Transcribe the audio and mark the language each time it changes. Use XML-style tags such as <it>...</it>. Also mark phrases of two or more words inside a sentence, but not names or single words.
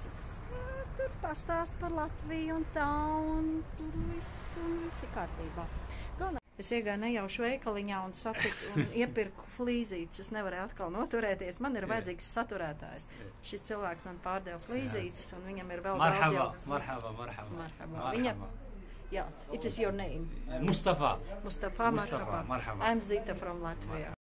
<lv>Es tur pastāst par Latviju un tā, un tur viss ir kārtībā. Es iegāju nejaušu veikaliņā un satiku un iepirku flīzītes. Es nevarēju atkal noturēties. Man ir vajadzīgs saturētājs. Šis cilvēks man pārdeva flīzītes un viņam ir vēl daudz jau.</lv> <en>Marhaba. Yeah, it is your name. Mustafa. Mustafa, marhaba. I'm Zita from Latvia.</en>